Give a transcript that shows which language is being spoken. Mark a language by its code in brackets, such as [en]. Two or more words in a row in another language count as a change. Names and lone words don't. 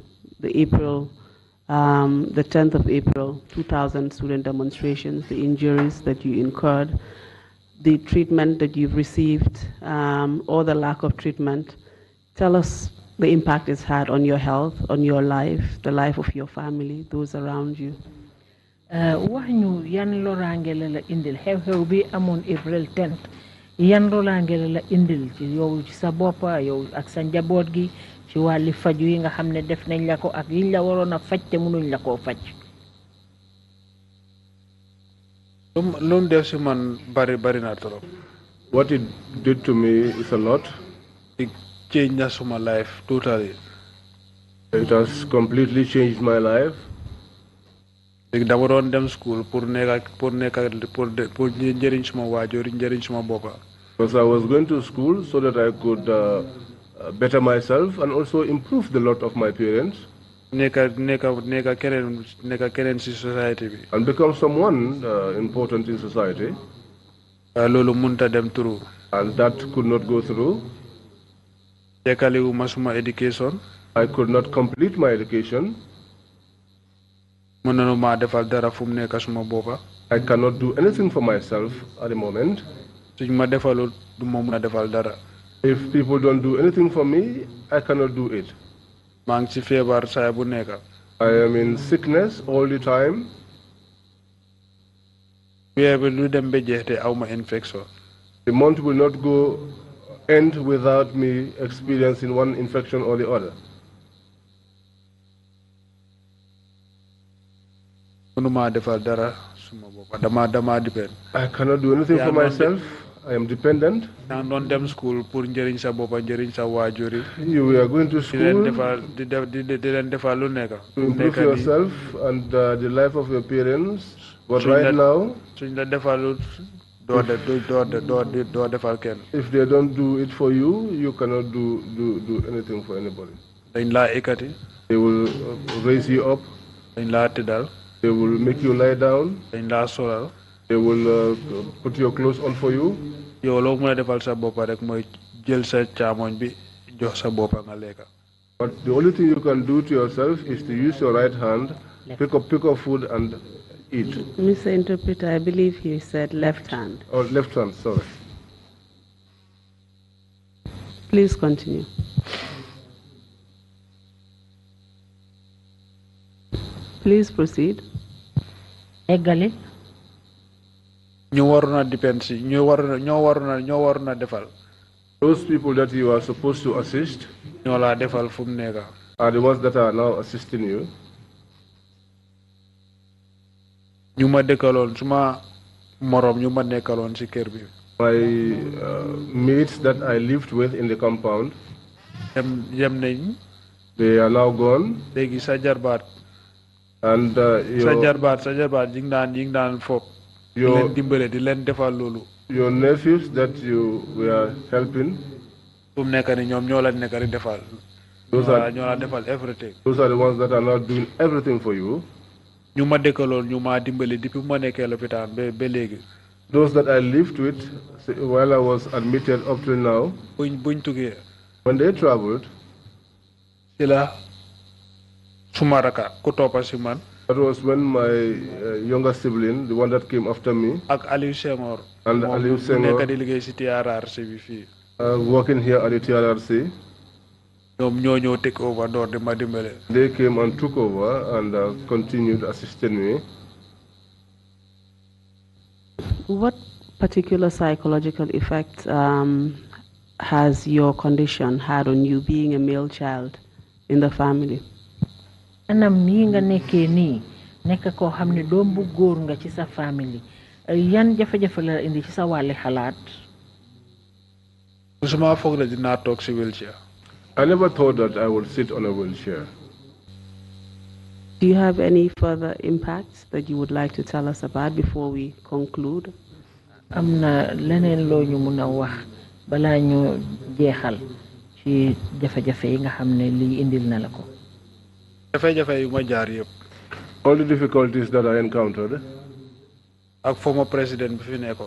[en] The 10th of April, 2000 student demonstrations, the injuries that you incurred, the treatment that you've received, or the lack of treatment. Tell us the impact it's had on your health, on your life, the life of your family, those around you. [wo] wax ñu yan loraange la indil xew-xew bi amoon April 10th yan loraange la indil ci yow ci sa bopp yow ak sa njaboot gi ci wàlli faju yi nga xam ne def nañ la ko ak yiñ la waroon a faj te mënuñ la koo faj. Lu def si man bari na trop. [en] What it did to me is a lot. It changed my life totally. It has completely changed my life. [wo] Dama doon dem school pour njëriñ suma waajur njëriñ suma boppa. [en] Because I was going to school so that I could better myself and also improve the lot of my parents. [wo] Nekka keneen si society bi. [en] And become someone important in society. [wo] Loolu munta dem through. [en] And that could not go through. [wo] Jekkaliwuma suma education. [en] I could not complete my education. I cannot do anything for myself at the moment. If people don't do anything for me, I cannot do it. [wo] maa ngi ci feebar saa bu nekk. [en] I am in sickness all the time. [wo] weer bi lu dem ba jeex te aw ma infection. [en] The month will not go end without me experiencing one infection or the other. [wo] mënuma defal dara suma bopp dama depend. [en] I cannot do anything for myself. I am dependent. [wo] yaa ngi doon dem school pour njëriñ sa bopp njëriñ sa waajur yi. [en] You are going to school [wo] di leen defal lu nekk. [en] to improve yourself and the life of your parents. But right now, [wo] suñ la defalul doo defal kenn. [en] if they don't do it for you, you cannot do anything for anybody. [wo] dañ laa ekkati. [en] They will raise you up. [wo] dañ laa tëddal. [en] They will make you lie down. [wo] dañ laa solal. [en] They will put your clothes on for you. [wo] yow loo mën a defal sa bopp rek mooy jël sa càmmoñ bi jox sa bopp nga lekka. [en] But the only thing you can do to yourself is to use your right hand, pick up food and eat. Mr. Interpreter, I believe he said left hand. Or left hand, sorry. Please continue. Please proceed. [wo] Eggali. ñu waroon a depend si ñoo waroon a defal. [en] Those people that you are supposed to assist [wo] ñoo laa defal fu mu nekk. [en] are the ones that are now assisting you. [wo] ñu ma dëkkaloon suma morom ñu ma nekkaloon si kër bi. [en] My mates that I lived with in the compound, [wo] yem nañ. [en] they are now gone. [wo] léegi sa jarbaat. [en] And [wo] sa jarbaat yi ngi daan foog. di leen dimbale di leen defal loolu. [en] your nephews that you were helping, [wo] fu mu nekk ni ñoom ñoo la nekk di defal. ñoo la defal everything. [en] those are the ones that are now doing everything for you. [wo] ñu ma dëkkaloon ñu ma dimbale depuis ma nekkee lopitaan ba léegi. [en] Those that I lived with while I was admitted up till now, [wo] buñ tuggee. [en] when they traveled, [wo] ci la suma raka ku toppa si man. [en] that was when my younger sibling, the one that came after me, [wo] ak Aliou Senghor. [en] and Aliou Senghor, [wo] nekk di liggéey si TRRC bi fii. [en] working here at the TRRC, [wo] ñoom ñoo ñëw [en] take over [wo] door di ma dimbale. [en] they came and took over and continued assisting me. What particular psychological effect has your condition had on you being a male child in the family? [wo] anam nii nga nekkee nii nekk koo xam ne doom bu góor nga ci sa famille yan jafe-jafe la indi ci sa wàlli xalaat. musuma foog ne dinaa toog si wheelchair. [en] I never thought that I would sit on a wheelchair. Do you have any further impacts that you would like to tell us about before we conclude? [wo] am na leneen loo ñu mun a wax balaa ñu jeexal ci jafe-jafe yi nga xam ne lii indil na la ko. jafe-jafe yu ma jaar yëpp. [en] All the difficulties that I encountered [wo] ak [en] former president [wo] bi fi nekkoon.